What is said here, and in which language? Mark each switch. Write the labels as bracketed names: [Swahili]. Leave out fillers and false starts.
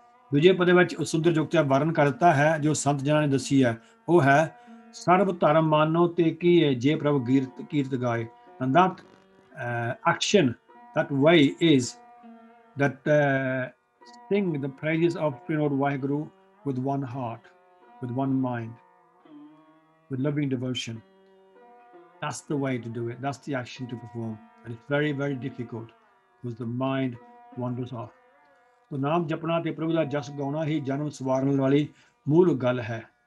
[Punjabi] ਦੂਜੇ ਪਦੇ ਵਿੱਚ ਸੁੰਦਰ ਜੁਗਤ ਦਾ ਵਰਣਨ ਕਰਤਾ ਹੈ ਜੋ ਸੰਤ ਜਨਾਂ ਨੇ ਦੱਸੀ ਹੈ, ਉਹ ਹੈ ਸਰਬ ਧਰਮ ਮਾਨੋ ਤੇ ਕੀਏ ਜੇ ਪ੍ਰਭ ਕੀਰਤ ਗਾਏ। [English] And that action, that way is that sing the praises of Spirit Lord Vaheguru with one heart, with one mind, with loving devotion. That's the way to do it. That's the action to perform. And it's very, very difficult because the mind wanders off. [Punjabi] So ਨਾਮ ਜਪਣਾ ਤੇ ਪ੍ਰਭੂ ਦਾ ਜਸ ਗਾਉਣਾ ਹੀ ਜਨਮ ਸਵਾਰਨ ਵਾਲੀ ਮੂਲ ਗੱਲ ਹੈ।